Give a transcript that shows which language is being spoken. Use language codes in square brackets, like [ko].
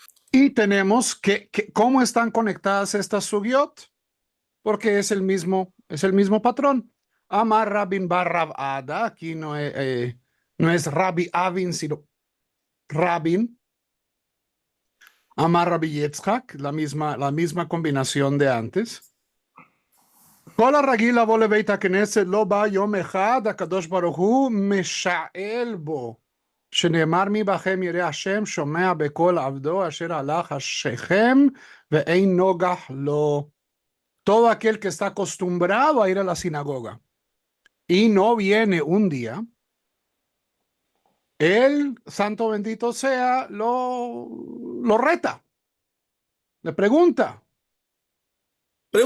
[es] Y tenemos cómo están conectadas estas sugiot, porque es el mismo patrón. [arc] Amar [es] Rabin bar Rab Ada, aquí no es Rabbi Avin, sino Rabin. [arc] Amar [es] Rabbi Yitzhak, la misma combinación de antes. [he] כל הרגיל לבוא לבית הכנסת לא בא יום אחד, הקדוש ברוך הוא משאל בו שנאמר מי בכם ירא השם שומע בקול עבדו אשר הלך השכם ואין נוגח לו. [es] Todo aquel que está acostumbrado a ir a la sinagoga y no viene un día, el santo bendito sea, lo reta, le pregunta. Pues